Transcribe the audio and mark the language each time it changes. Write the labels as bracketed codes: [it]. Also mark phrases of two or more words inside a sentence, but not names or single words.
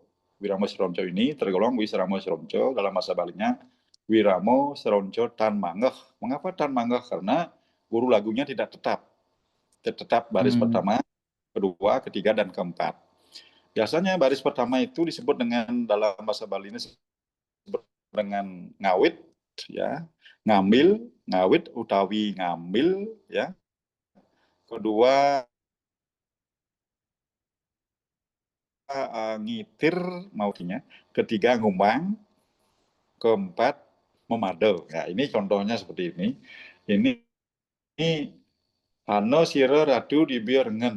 [id] Wiramo Sronco ini tergolong Wiramo Sronco dalam bahasa Balinya Wiramo Sronco Tan Mangeh. Mengapa Tan Mangeh? Karena guru lagunya tidak tetap baris pertama, kedua, ketiga, dan keempat. Biasanya baris pertama itu disebut dengan dalam bahasa Bali ini disebut dengan ngawit, ya, ngambil, [ban] ngawit utawi ngambil, [id] ya. Kedua ngitir mautinya, ketiga ngumbang, keempat memadel. Ya, ini contohnya seperti ini. Ini [kaw] Hano Sira Ratu di Biarengen.